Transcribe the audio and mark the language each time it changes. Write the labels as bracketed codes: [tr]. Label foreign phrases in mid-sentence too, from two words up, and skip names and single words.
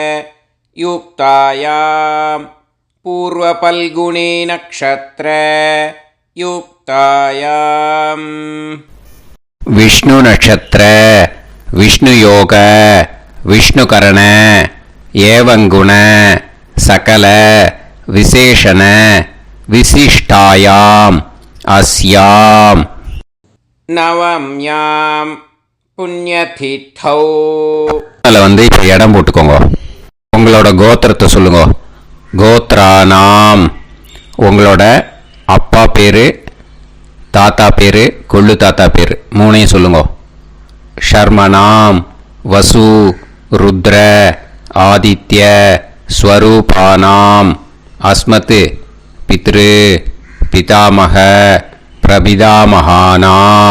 [sa] युक्तायां पूर्वफल्गुनी नक्षत्र युक्तायां विष्णु नक्षत्र विष्णु योग विष्णुकरण एवं गुण सकल विशेषण विशिष्टायां अस्यां नवम्यां புண்ணியதிதௌ. [ta] அதில் வந்து இப்போ இடம் போட்டுக்கோங்க. உங்களோட கோத்திரத்தை சொல்லுங்க. [sa] கோத்ரானாம். [ta] உங்களோட அப்பா பேர், தாத்தா பேர், கொள்ளு தாத்தா பேர் 3ஐயும் சொல்லுங்க. [sa] शर्मणां वसु रुद्र आदित्य स्वरूपाणां अस्मत् पितृ पितामह प्रपितामहानाम्.